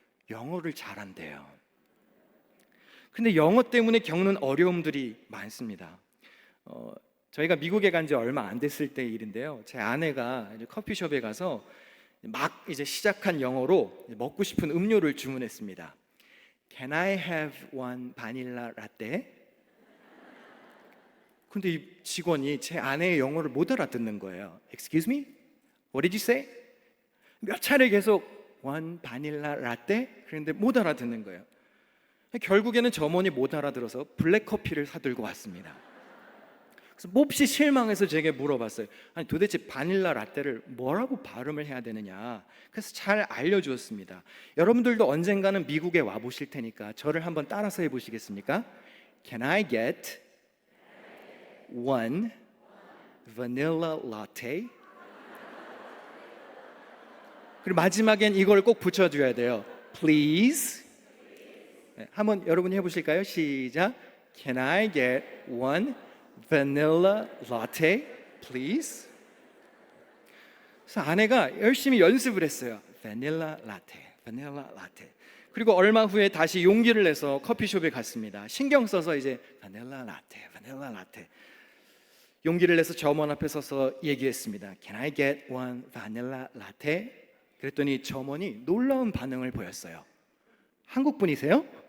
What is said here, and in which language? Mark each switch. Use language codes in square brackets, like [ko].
[ko] 영어를 잘한대요. 근데 영어 때문에 겪는 어려움들이 많습니다. 저희가 미국에 간 지 얼마 안 됐을 때 일인데요. 제 아내가 이제 커피숍에 가서 막 이제 시작한 영어로 먹고 싶은 음료를 주문했습니다. [en] Can I have one vanilla latte? [ko] 근데 이 직원이 제 아내의 영어를 못 알아듣는 거예요. [en] Excuse me? What did you say? [ko] 몇 차례 계속 [en] one vanilla latte? [ko] 그런데 못 알아듣는 거예요. 결국에는 점원이 못 알아들어서 블랙 커피를 사들고 왔습니다. 그래서 몹시 실망해서 제게 물어봤어요. 아니 도대체 바닐라 라떼를 뭐라고 발음을 해야 되느냐. 그래서 잘 알려주었습니다. 여러분들도 언젠가는 미국에 와보실 테니까 저를 한번 따라서 해보시겠습니까? [en] Can I get one vanilla latte? [ko] 그리고 마지막엔 이걸 꼭 붙여줘야 돼요. [en] Please. [ko] 네, 한번 여러분이 해보실까요? 시작. [en] Can I get one vanilla latte, please? [ko] 그래서 아내가 열심히 연습을 했어요. [en] Vanilla latte, vanilla latte. [ko] 그리고 얼마 후에 다시 용기를 내서 커피숍에 갔습니다. 신경 써서 이제 [en] vanilla latte, vanilla latte. [ko] 용기를 내서 점원 앞에 서서 얘기했습니다. [en] Can I get one vanilla latte? [ko] 그랬더니 점원이 놀라운 반응을 보였어요. 한국 분이세요?